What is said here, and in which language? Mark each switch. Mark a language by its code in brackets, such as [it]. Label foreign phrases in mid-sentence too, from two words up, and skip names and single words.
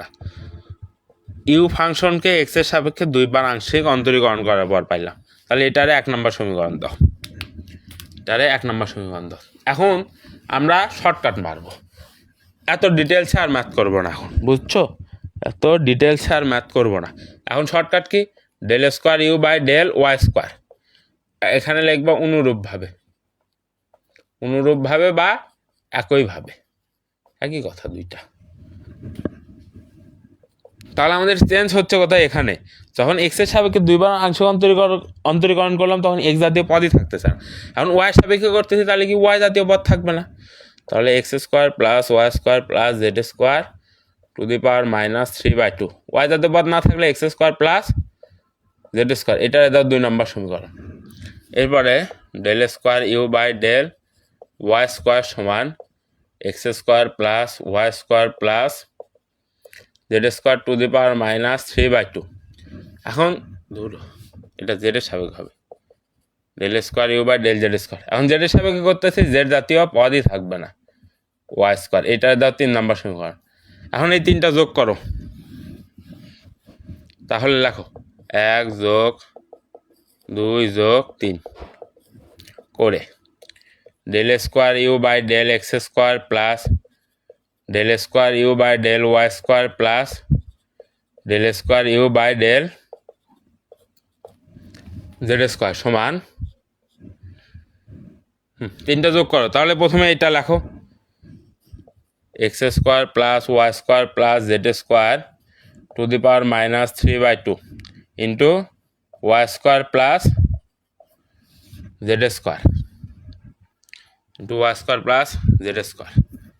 [bn] ইউ ফাংশনকে এক্স এর সাপেক্ষে 2 বার আংশিক অন্তরীকরণ করার পর পাইলাম। তাহলে এটারে 1 নম্বর সমীকরণ দাও, এটারে 1 নম্বর সমীকরণ দাও। এখন আমরা শর্টকাট মারবো, এত ডিটেলসে আর ম্যাথ করবো না এখন, বুঝছো? এত ডিটেলসে আর ম্যাথ করবো না এখন। শর্টকাট কি? [en] ∇2u/del y², [bn] এখানে লিখবা অনুরূপভাবে বা একইভাবে, একই কথা দুইটা। তাহলে আমাদের চেঞ্জ হচ্ছে কোথায়? এখানে যখন এক্স এর সাপেক্ষে 2 বার আংশিক অন্তরীকরণ করলাম তখন এক্স জাতীয় পদই থাকতেছে না। এখন ওয়াই সাপেক্ষে করতেছি, তাহলে কি ওয়াই জাতীয় পদ থাকবে না? তাহলে x² + y² + z² [en] to the power [bn] -3/2, ওয়াই জাতীয় পদ না থাকলে x² + z², এটা দাও 2 নম্বর সমীকরণ। এরপরে ∇2u/del y² সমান x² + y² z² [en] to the power [bn] -3/2। এখন ধরো এটা z এর সাপেক্ষে হবে, ∇2u/del z²। এখন z এর সাপেক্ষে করতেছি, z জাতীয় পদই থাকবে না, y², এটা দাও 3 নম্বর সমীকরণ। এখন এই তিনটা যোগ করো, তাহলে লেখো 1 + 2 + 3 করে ∇2u/del x² + ∇2u/del y² + ∇2u/del z² সমান, তিনটা যোগ করো। তাহলে প্রথমে এটা লেখো x² + y² + z² [en] to the power [bn] -3/2 ইন্টু y² + z² ইন্টু y² + z²।